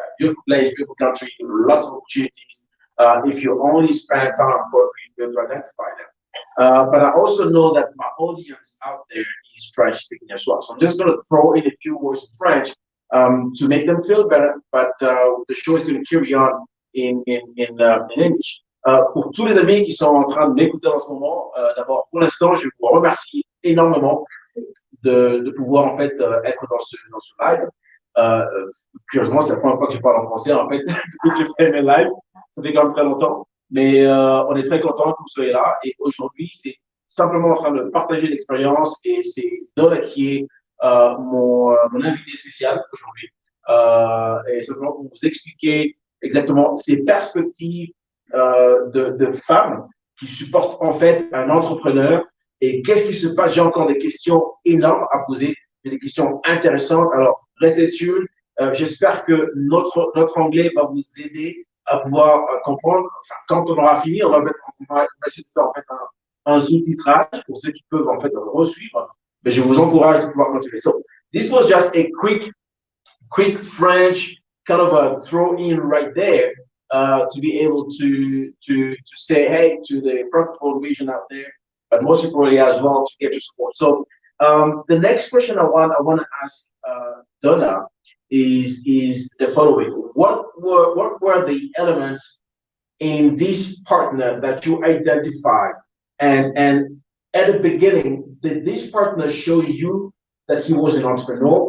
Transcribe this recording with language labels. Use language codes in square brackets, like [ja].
[en] Beautiful place, beautiful country, lots of opportunities. If you only spend time for you to identify them. But I also know that my audience out there is French speaking as well. So I'm just going to throw in a few words in French to make them feel better. But the show is going to carry on in English. [fr] Pour tous les amis qui sont en train de m'écouter en ce moment, d'abord, pour l'instant, je vous remercie énormément de pouvoir en fait être dans ce live. Curieusement, c'est la première fois que je parle en français en fait depuis que je fais mes lives. Ça fait quand même très longtemps. Mais on est très content que vous soyez là. Et aujourd'hui, c'est simplement en train de partager l'expérience. Et c'est Donna qui est mon invité spécial aujourd'hui. Et simplement pour vous expliquer exactement ces perspectives de femmes qui supportent en fait un entrepreneur. Et qu'est-ce qui se passe? J'ai encore des questions énormes à poser, des questions intéressantes. Alors, restez tuned. J'espère que notre anglais va vous aider pouvoir comprendre. Enfin, quand on aura fini, on va essayer de faire en fait un sous-titrage pour ceux qui peuvent en fait resuivre. Mais je vous encourage de pouvoir continuer. [en] So this was just a quick French kind of a throw in right there to be able to say hey to the Francophone region out there, but most importantly as well to get your support. So the next question I want to ask Donna is the following: what were the elements in this partner that you identified, and at the beginning, did this partner show you that he was an entrepreneur?